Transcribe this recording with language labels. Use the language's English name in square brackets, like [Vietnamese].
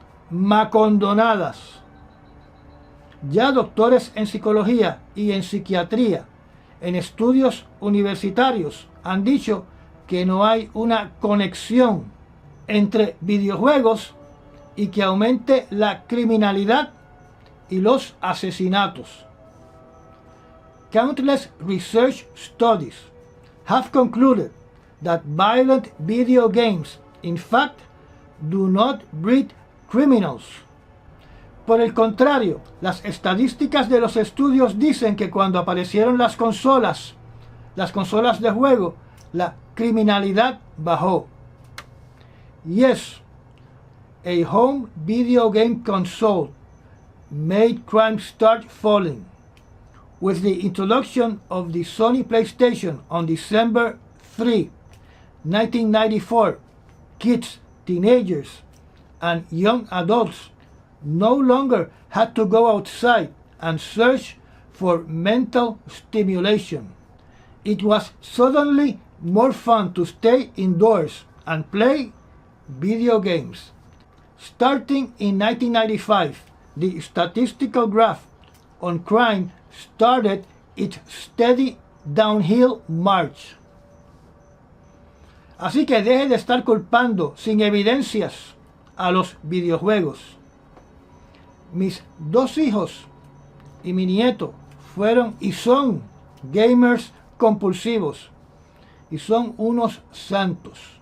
[Spanish] Macondonadas. Ya doctores en psicología y en psiquiatría, en estudios universitarios, han dicho que no hay una conexión entre videojuegos y que aumente la criminalidad y los asesinatos. [English] Countless research studies have concluded that violent video games, in fact, do not breed criminals. [Spanish] Por el contrario, las estadísticas de los estudios dicen que cuando aparecieron las consolas de juego, la criminalidad bajó. [English] Yes, a home video game console made crime start falling. With the introduction of the Sony PlayStation on December 3, 1994, kids, teenagers, and young adults no longer had to go outside and search for mental stimulation. It was suddenly more fun to stay indoors and play video games. Starting in 1995, the statistical graph on crime started its steady downhill march. [Spanish] Así que deje de estar culpando sin evidencias a los videojuegos. Mis 2 hijos y mi nieto fueron y son gamers compulsivos y son unos santos.